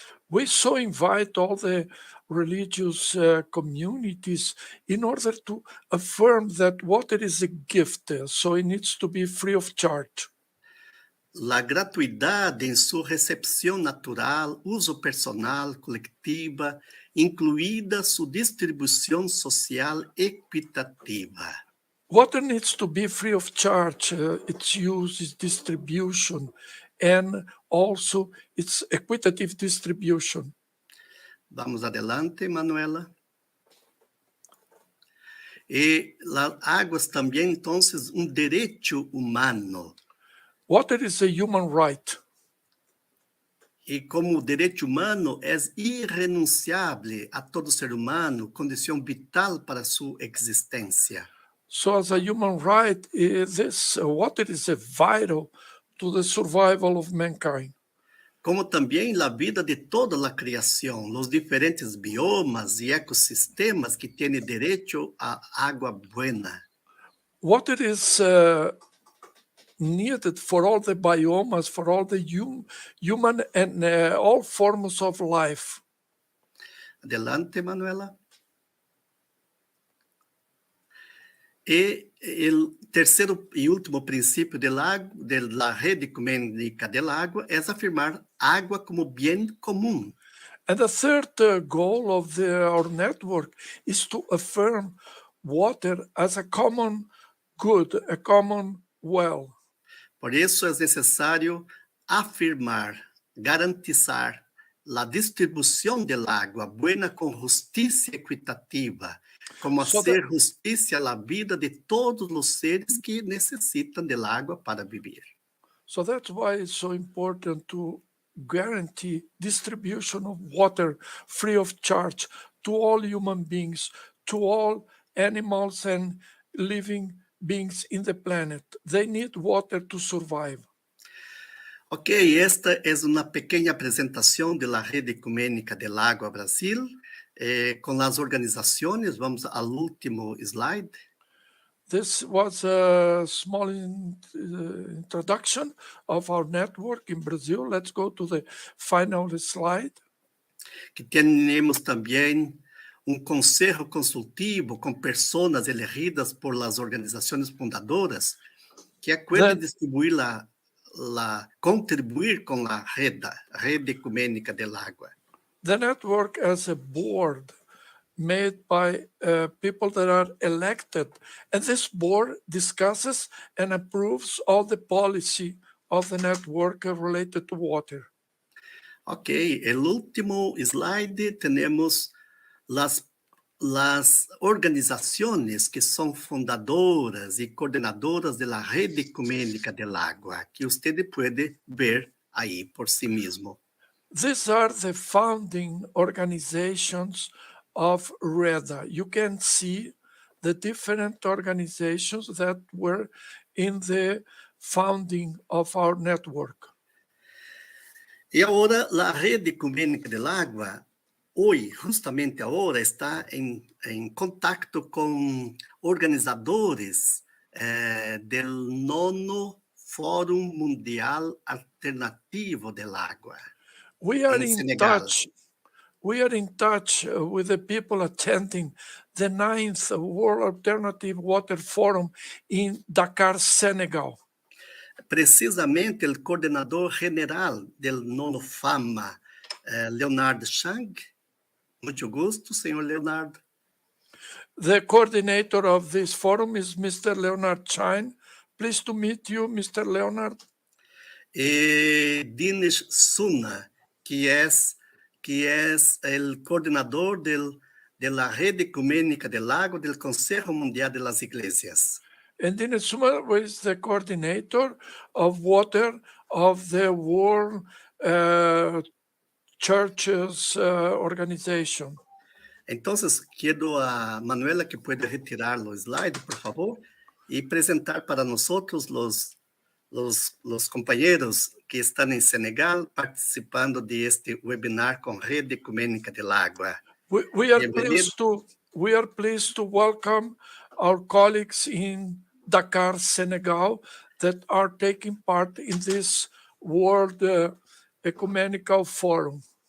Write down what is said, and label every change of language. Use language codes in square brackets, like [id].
[en] We so invite all the religious communities in order to affirm that water is a gift, so it needs to be free of charge. [es] La gratuidad en su recepción natural, uso personal, colectiva, incluida su distribución social equitativa. [en] Water needs to be free of charge, its use, its distribution, and also its equitative distribution. [es] Vamos adelante, Manuela. Y las aguas también, entonces, un derecho humano. [en] Water is a human right. [pt] E como derecho humano é irrenunciável a todo ser humano, condição vital para sua existência. [en] So as a human right, this water is vital to the survival of mankind. [pt] Como também a vida de toda a criação, os diferentes biomas e ecossistemas que têm direito a água buena. [en] Water is needed for all the biomas, for all the human and all forms of life. [es] Adelante, Manuela. [pt] E o terceiro e último princípio da rede ecumênica da água é afirmar água como bem comum. [en] And the third goal of our network is to affirm water as a common good, a common well. [pt] Por isso é necessário afirmar, garantizar a distribuição da água buena com justiça equitativa, como fazer justiça à vida de todos os seres que necessitam da água para viver. [en] So that's why it's so important to guarantee distribution of water free of charge to all human beings, to all animals and living beings in the planet. They need water to survive. [pt] Ok, esta é uma pequena apresentação da rede ecumênica del Água Brasil, com as organizações. Vamos ao último slide. [en] This was a small introduction of our network in Brazil. Let's go to the final slide. [pt] Que temos também conselho consultivo com pessoas elegidas por las organizações fundadoras que acuerdan distribuir contribuir com a rede ecumênica del Água. [en] The network has a board made by people that are elected, and this board discusses and approves all the policy of the network related to water. [es] Ok, el último slide temos las organizaciones que son fundadoras y coordenadoras de la red ecumênica del agua, que usted puede ver ahí por sí mismo. [en] These are the founding organizations of REDA. You can see the different organizations that were in the founding of our network. [pt] E agora, a rede ecumênica del agua, hoje, justamente agora, está em contato com organizadores do 9º Fórum Mundial Alternativo del Água. [en] We are in touch with the people attending the 9th World Alternative Water Forum in Dakar, Senegal. [pt] Precisamente, o coordenador general do 9º Fama, Leonardo Chang. Muito gosto, senhor Leonardo. [en] The coordinator of this forum is Mr. Leonard Chang. Pleased to meet you, Mr. Leonard. [pt] E Dinesh Suna, que é o coordenador de la Rede Ecumênica del Agua del Consejo Mundial de las Iglesias. [en] And Dinesh Suna is the coordinator of water of the World Churches Organization. [pt] Então, quero a Manuela que pode retirar o slide, por favor. [es] y presentar para nosotros los compañeros que están en Senegal participando de este webinar con Red Ecuménica del Agua. [en] We are pleased to welcome our colleagues in Dakar, Senegal, that are taking part in this World Ecumenical Forum.